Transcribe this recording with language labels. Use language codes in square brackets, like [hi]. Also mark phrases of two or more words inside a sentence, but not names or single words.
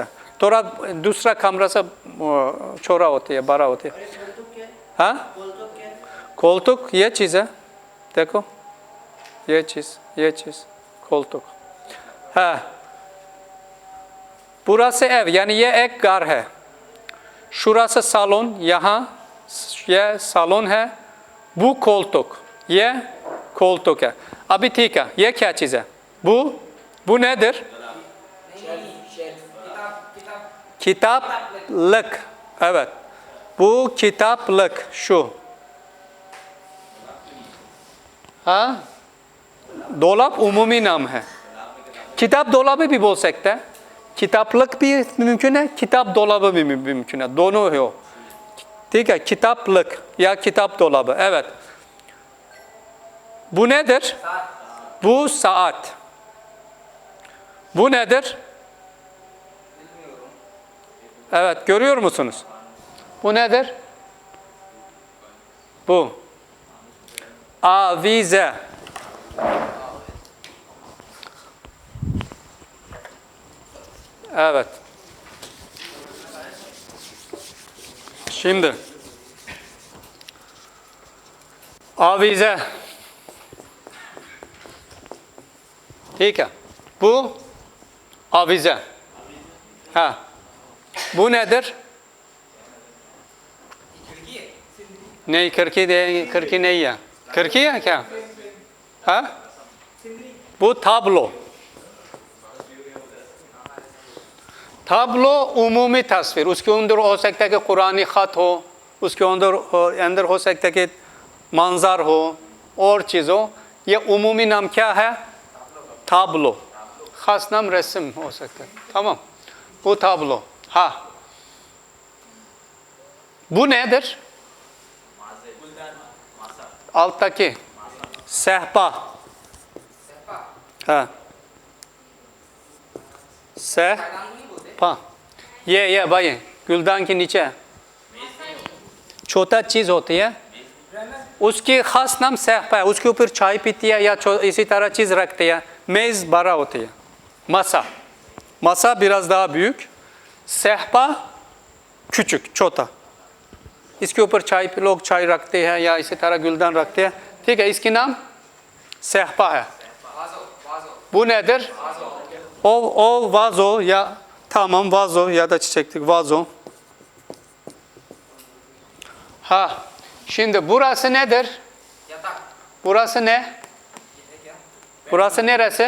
[hi] थोड़ा दूसरा कमरा सब छोटा होती है, बड़ा होती है। हाँ koltuk ये चीज़ है, देखो ये चीज़ koltuk है। पूरा से ev यानी ये एक घर है। [tr] şurası salon, [hi] यहाँ ये salon है, [tr] bu koltuk, [hi] ये koltuk है। अभी ठीक है, ये क्या चीज़ है? [tr] Bu nedir? Kitaplık. Evet. Bu kitaplık şu. हाँ dolap umumi [hi] नाम है। [tr] kitap dolabı [hi] भी बोल सकते हैं, किताबलक भी मुमकिन है, [tr] kitap dolabı [hi] भी मुमकिन है, दोनों है वो, ठीक है। [tr] kitaplık या kitap dolabı, evet। Bu nedir? Bu saat. Bu nedir? Evet, görüyor musunuz? Bu nedir? Bu. Avize. Evet. Şimdi. Avize. [hi] ठीक है। [tr] Bu avize. Ha. Bu nedir? [hi] नहीं खिड़की नहीं है। खिड़की है क्या? हाँ? वो tablo. tablo umumi तस्वीर, उसके अंदर हो सकता है कि कुरानी ख़त हो, उसके अंदर हो सकता है कि मंजर हो और चीज़ हो। ये umumi नाम क्या है? tablo. खास नाम रस्म हो सकता है, [tr] tamam। Bu tablo. Ha. Bu nedir? Alttaki. Sehpa. Ha. Sehpa. [hi] ये भाई गुलदान के नीचे छोटा चीज होती है, उसकी खास नाम सहपा है। उसके ऊपर चाय पीती है या इसी तरह चीज रखती है। मेज बड़ा होती है। [tr] Masa biraz daha büyük. Sehpa küçük, [hi] छोटा। इसके ऊपर लोग चाय रखते हैं या इसी तरह गुलदान रखते हैं, ठीक है। इसकी नाम सहपा है। [tr] Bu nedir? O vazo ya, tamam, vazo ya da çiçeklik vazo. Ha, şimdi burası nedir? Yatak. Burası ne? Burası neresi?